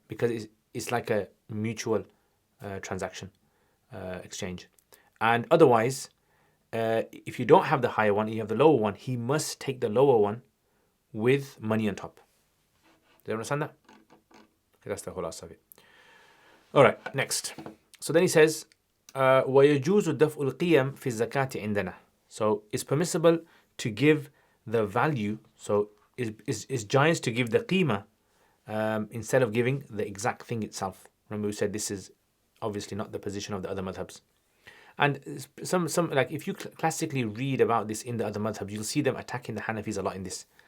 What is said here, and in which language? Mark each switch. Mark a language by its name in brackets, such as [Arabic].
[English] Because it's like a mutual transaction exchange. And otherwise, if you don't have the higher one, you have the lower one, he must take the lower one with money on top. Do you understand that? Okay, that's the whole last of it. All right, next. So then he says, [Arabic] وَيَجُوزُ دَفْءُ الْقِيَمِ فِي الزَّكَاةِ عِنْدَنَا. [English] So it's permissible to give the value. So it's giants to give the qima instead of giving the exact thing itself. Remember we said this is obviously not the position of the other madhabs. And some like if you classically read about this in the other madhabs, you'll see them attacking the Hanafis a lot in this.